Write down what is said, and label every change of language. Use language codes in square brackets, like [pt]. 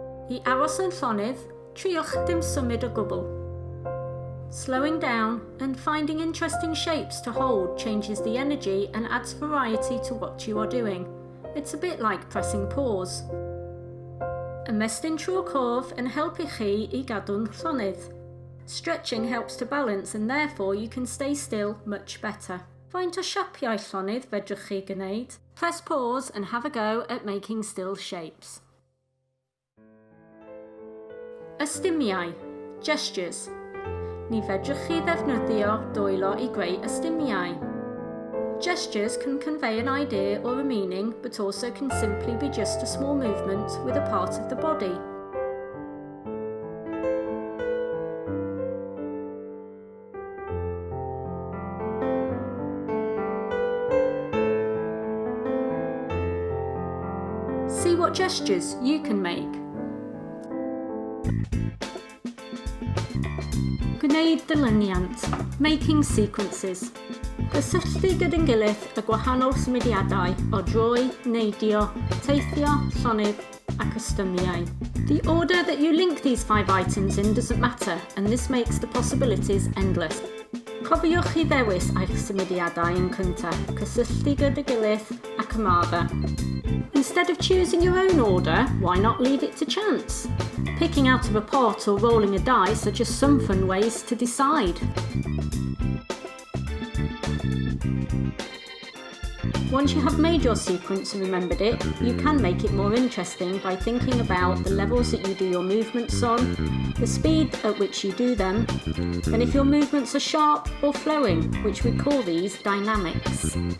[cy] I aros yn llonydd, triwch dim symud o gwbl. [en] Slowing down and finding interesting shapes to hold changes the energy and adds variety to what you are doing. It's a bit like pressing pause. [cy] Ymestyn trwy'r corff yn helpu chi I gadw'n llonydd. [en] Stretching helps to balance and therefore you can stay still much better. [cy] Faint o siapiau llonydd fedrwch chi gwneud? [en] Press pause and have a go at making still shapes. [cy] Ystymiau, [en] gestures. [cy] Ni fedrwch chi ddefnyddio dwylo I greu ystymiau. [en] Gestures can convey an idea or a meaning, but also can simply be just a small movement with a part of the body. See what gestures you can make. [cy] Gwneud dilyniant, [en] making sequences. [cy] Cysylltu gyda'n gilydd y gwahanol symudiadau o droi, neidio, teithio, llonydd ac ystymiau. [en] The order that you link these 5 items in doesn't matter, and this makes the possibilities endless. [cy] Cofiwch I ddewis eich symudiadau yn cyntaf, cysylltu gyda'i gilydd ac ymarfer. [en] Instead of choosing your own order, why not leave it to chance? Picking out of a pot or rolling a dice are just some fun ways to decide. Once you have made your sequence and remembered it, you can make it more interesting by thinking about the levels that you do your movements on, the speed at which you do them, and if your movements are sharp or flowing, which we call these dynamics.